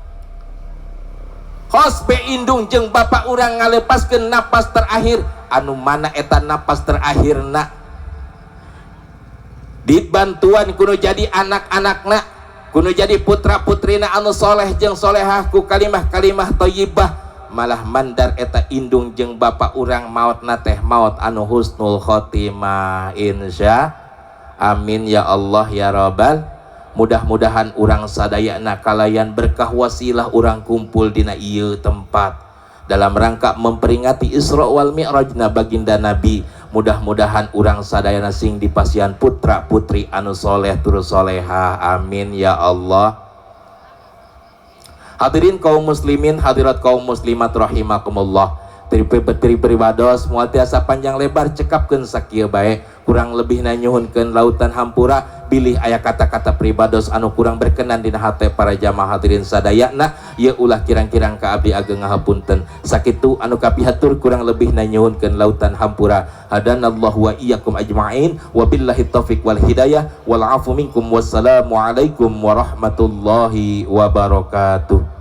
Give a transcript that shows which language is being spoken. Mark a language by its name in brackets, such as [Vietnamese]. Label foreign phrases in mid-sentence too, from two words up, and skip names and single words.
[Sundanese] Hosbe indung jeung bapak urang ngalepaskeun napas terakhir, anu mana eta napas terakhirna dibantuan kudu jadi anak-anakna, kudu jadi putra-putrina anu soleh jeung solehah ku kalimah-kalimah thayyibah. Malah mandar eta indung jeung bapak urang maotna teh maot anu [Arabic] حسن الخاتمة [Sundanese] insya. [Arabic] آمين يا الله يا ربّ. [Sundanese] Mudah-mudahan urang sadayana kalayan berkah wasilah urang kumpul dina ieu tempat [Indonesian] dalam rangka memperingati [Sundanese] Isra wal Mi'rajna baginda Nabi mudah-mudahan urang sadayana sing dipasihan putra putri anu soleh tur soleha, [Arabic] آمين يا الله. [Sundanese] Hadirin kaum muslimin, hadirat kaum muslimat rahimakumullah. Beribados moal tiasa panjang lebar cekapkeun sakieu bae, kurang lebih nanyuhunkeun lautan hampura bilih aya kata-kata pribados anu kurang berkenan dina hate para jamaah hadirin sadayana, ieu ulah kirang-kirang ka abdi ageng ngahapunten. Sakitu anu kapihatur kurang lebih nanyuhunkeun lautan hampura. [Arabic] هدانا الله وإياكم أجمعين وبالله التوفيق والهداية والعفو منكم والسلام عليكم ورحمة الله وبركاته.